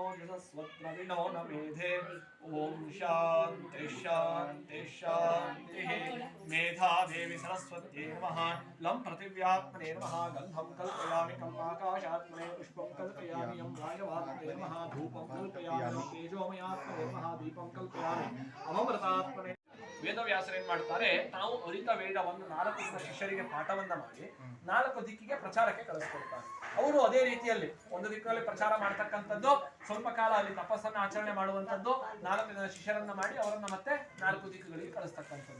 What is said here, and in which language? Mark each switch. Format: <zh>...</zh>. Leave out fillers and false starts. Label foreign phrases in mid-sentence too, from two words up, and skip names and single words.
<sa>जुषस्वद्रविणो न मेधे ओम शांति शांति शांतिः मेधा देवी सरस्वत्यै नमः लं पृथिव्यात्मने नमः गन्धं कल्पयामि कल्पाकाशात्मने पुष्पं कल्पयामि यं वायवात्मने नमः धूपं कल्पयामि तेजोमयात्मने नमः दीपं कल्पयामि अमृतात्मने</sa> <kn>ವೇದವ್ಯಾಸರು ಏನ್ ಮಾಡ್ತಾರೆ, ತಾವು ಅರಿತ ವೇದವನ್ನು 4 ಜನ ಶಿಷ್ಯರಿಗೆ ಪಾಠವನ್ನ ಮಾಡಿ 4 ದಿಕ್ಕಿಗೆ ಪ್ರಚಾರಕ್ಕೆ ಕಳಿಸ್ಕೊಡ್ತಾರೆ. ಅವರು ಅದೇ ರೀತಿಯಲ್ಲಿ ಒಂದು ದಿಕ್ಕಿನಲ್ಲಿ ಪ್ರಚಾರ ಮಾಡ್ತಕ್ಕಂಥದ್ದು, ಸ್ವಲ್ಪ ಕಾಲ ಅಲ್ಲಿ ತಪಸ್ಸನ್ನ ಆಚರಣೆ ಮಾಡುವಂಥದ್ದು, 4 ಜನ ಶಿಷ್ಯರನ್ನ ಮಾಡಿ ಅವರನ್ನ ಮತ್ತೆ 4 ದಿಕ್ಕುಗಳಿಗೆ ಕಳಿಸ್ತಕ್ಕಂಥದ್ದು.</kn>